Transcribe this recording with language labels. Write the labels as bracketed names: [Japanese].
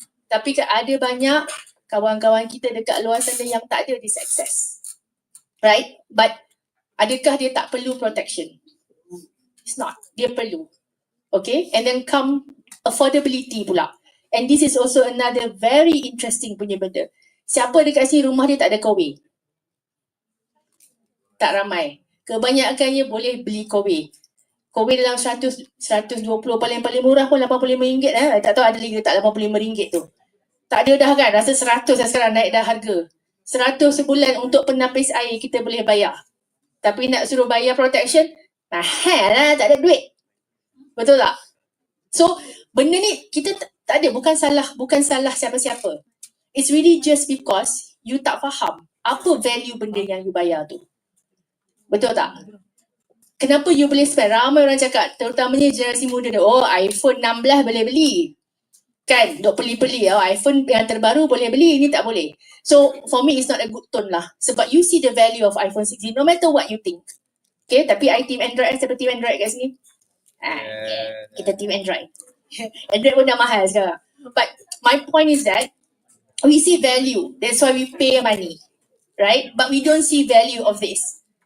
[Malay] Tapi ada banyak kawan-kawan kita dekat luar sana yang tak ada [English] this access. Right? [Malay] But adakah dia tak perlu protection? [English] It's not. [Malay] Dia perlu. Okay? [English] And then come affordability pula. And this is also another very interesting [Malay] punya benda. Siapa dekat sini rumah dia tak ada kowe? Tak ramai. Kebanyakannya boleh beli kowe. Kowe dalam 120, paling murah pun RM85. Tak tahu ada lagi tak RM85 tu. Tak ada dah kan? Rasa 100 dah sekarang naik dah harga. 100 sebulan untuk penapis air kita boleh bayar. Tapi nak suruh bayar protection, mahal lah, tak ada duit. Betul tak? So, benda ni kita tak ada, bukan salah siapa-siapa. [English] It's really just because you [Malay] tak faham apa value benda yang you bayar tu. Betul tak? Kenapa you boleh spend? Ramai orang cakap, terutamanya generasi muda dia, iPhone 16 boleh beli. Kan, duk peli-peli, iPhone yang terbaru boleh beli, ini tak boleh. [English] So, for me, it's not a good tone lah. Sebab you see the value of iPhone 16, no matter what you think. [Malay] Okay, tapi I team Android, siapa team Android kat sini? Kita team Android. Android pun dah mahal sekarang. [English] But my point is that, we see value. That's why we pay money. Right? But we don't see value of this.